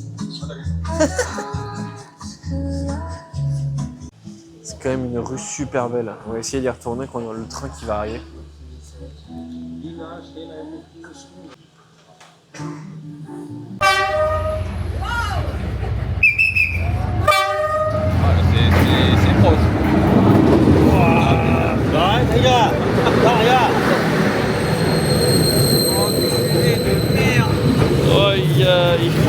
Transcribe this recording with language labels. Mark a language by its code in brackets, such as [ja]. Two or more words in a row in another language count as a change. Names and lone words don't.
[fr] C'est quand même une rue super belle. On va essayer d'y retourner quand il y a le train qui va arriver. C'est proche. [vi] Đấy, thấy chưa? Đó chưa? [fr] Aïe aïe.